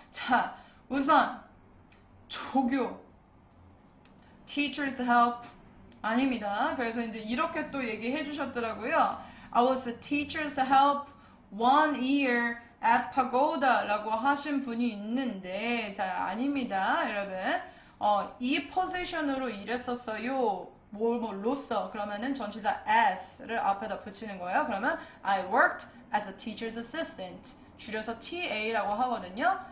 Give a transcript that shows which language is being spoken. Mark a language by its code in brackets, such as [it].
[ko] 자, 우선 조교 [en] teachers help [ko] 아닙니다. 그래서 이제 이렇게 또 얘기해 주셨더라고요. [en] I was a teacher's help 1 year at Pagoda [ko] 라고 하신 분이 있는데 자, 아닙니다. 여러분 이 포지션으로 일했었어요. 뭐로써 그러면은 전치사 as를 앞에다 붙이는 거예요. 그러면 [en] I worked as a teacher's assistant [ko] 줄여서 TA라고 하거든요.